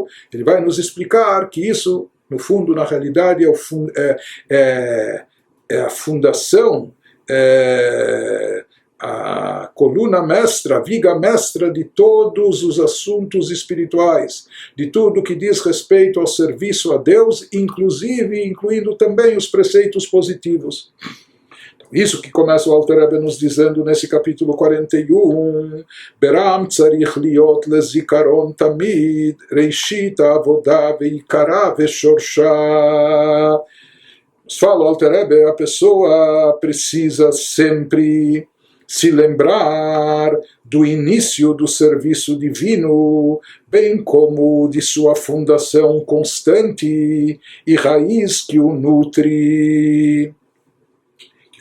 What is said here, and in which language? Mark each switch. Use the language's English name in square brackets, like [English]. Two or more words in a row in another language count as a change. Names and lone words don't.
[Portuguese] Ele vai nos explicar que isso, no fundo, na realidade, é a fundação, a coluna mestra, a viga mestra de todos os assuntos espirituais, de tudo que diz respeito ao serviço a Deus, incluindo também os preceitos positivos. Isso que começa o Alter Rebbe nos dizendo nesse capítulo 41, [Hebrew] ברם צריך להיות לזכרון תמיד, ראשית עבודה ועיקרה ושרשה. [Portuguese] Fala o Alter Rebbe, a pessoa precisa sempre se lembrar do início do serviço divino, bem como de sua fundação constante e raiz que o nutre.